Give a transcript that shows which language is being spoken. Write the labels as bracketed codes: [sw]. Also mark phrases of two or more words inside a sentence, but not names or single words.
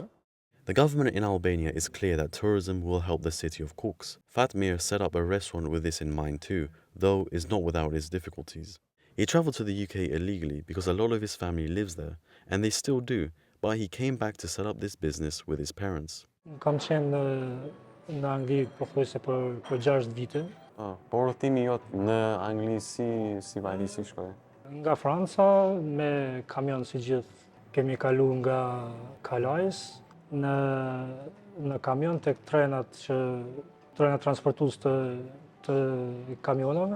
[en] The government in Albania is clear that tourism will help the city of Kux. Fatmir set up a restaurant with this in mind too, though is not without its difficulties. He travelled to the UK illegally because a lot of his family lives there, and they still do, but he came back to set up this business with his parents. [sq] Kam qenë në Angli pothuajse për 6 vite. Po rrotimi jot në Angli si vajti si shkoi? Nga Franca me kamion si gjithë. Kemi kalu nga Kalajs në kamion tek trenat transportues të kamionave.